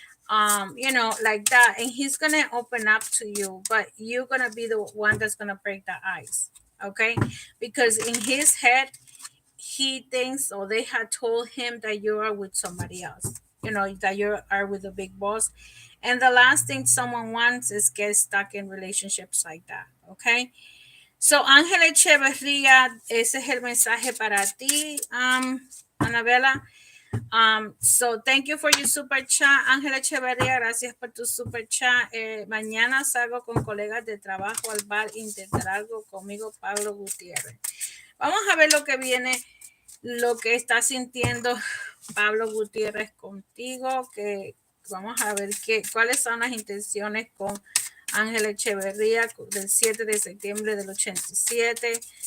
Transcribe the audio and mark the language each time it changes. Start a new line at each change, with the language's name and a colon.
English: You know, like that. And he's gonna open up to you, but you're gonna be the one that's gonna break the ice. Okay. Because in his head, he thinks, or they had told him that you are with somebody else, you know, that you are with a big boss. And the last thing someone wants is get stuck in relationships like that. Okay.
Spanish: So, Ángela Echeverría, ese es el mensaje para ti, Anabela.
English: So, thank you for your super chat.
Spanish: Ángela Echeverría, gracias por tu super chat. Mañana salgo con colegas de trabajo al bar, intentar algo conmigo, Pablo Gutiérrez. Vamos a ver lo que viene, lo que está sintiendo Pablo Gutiérrez contigo, que vamos a ver cuáles son las intenciones con Ángela Echeverría del 7 de septiembre del 87.